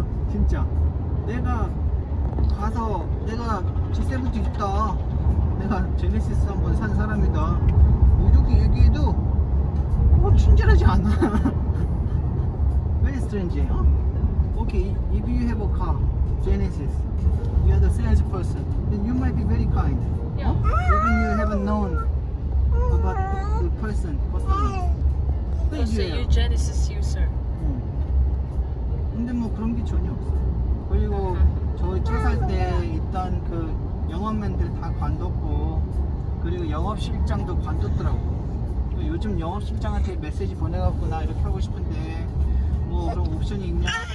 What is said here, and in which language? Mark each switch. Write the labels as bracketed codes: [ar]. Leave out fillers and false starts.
[ko] 진짜 내가 가서 내가 G70 있다, 내가 제네시스 한번 산 사람이다 이렇게 얘기해도 친절하지 않아. [en] Very strange. Okay, if you have a car Genesis, you are the salesperson, then you might be very kind. Yeah. Even you haven't known about the person, customer. Let's say you're Genesis user. [ko] 근데 뭐 그런 게 전혀 없어. 그리고 저희 차 살 때 있던 그 영업맨들 다 관뒀고 그리고 영업실장도 관뒀더라고. 요즘 영업실장한테 메시지 보내갖고 나 이렇게 하고 싶은데 뭐 그런 옵션이 있냐?